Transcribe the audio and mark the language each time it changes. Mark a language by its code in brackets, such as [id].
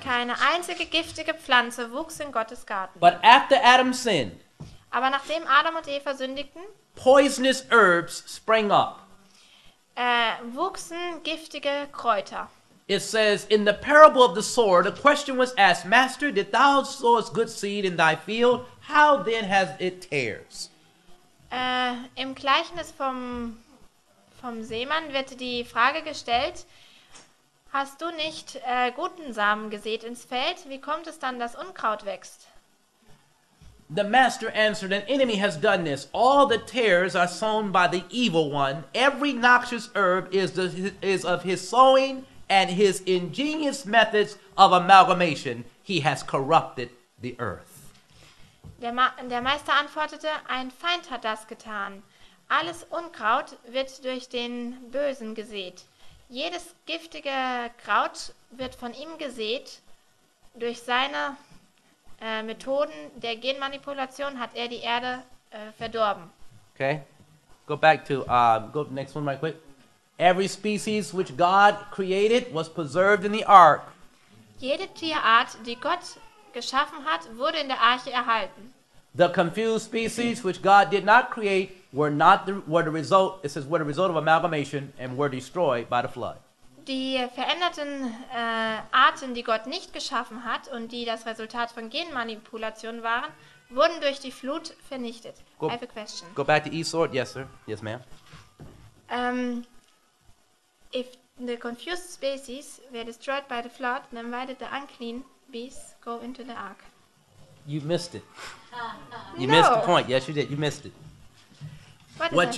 [de] Keine einzige giftige Pflanze wuchs in Gottes Garten. [en] But after Adam sinned, [de] Aber nachdem Adam und Eva sündigten, [en] poisonous herbs sprang up. [de] wuchsen giftige Kräuter. [en] It says, in the parable of the sower, the question was asked, Master, did thou sow good seed in thy field? How then has it tares? [de] Im Gleichnis vom Seemann wird die Frage gestellt, hast du nicht guten Samen gesät ins Feld? Wie kommt es dann, dass Unkraut wächst? [en] The master answered, an enemy has done this. All the tares are sown by the evil one. Every noxious herb is of his sowing, and his ingenious methods of amalgamation. He has corrupted the earth. [de] Der Meister antwortete, ein Feind hat das getan. Alles Unkraut wird durch den Bösen gesät. Jedes giftige Kraut wird von ihm gesät. Durch seine Methoden der Genmanipulation hat er die Erde verdorben. [en] Okay, go back to go to the next one right quick. Every species which God created was preserved in the ark. [de] Jede Tierart, die Gott geschaffen hat, wurde in der Arche erhalten. [en] The confused species which God did not create were the result. It says were the result of amalgamation and were destroyed by the flood. [de] Die veränderten Arten, die Gott nicht geschaffen hat und die das Resultat von Genmanipulation waren, wurden durch die Flut vernichtet. [en] I have a question. Go back to Esau. Yes, sir. Yes, ma'am. If the confused species were destroyed by the flood, then why did the unclean beasts go into the ark? You missed it. You No. missed the point. Yes, you did. You missed it. What is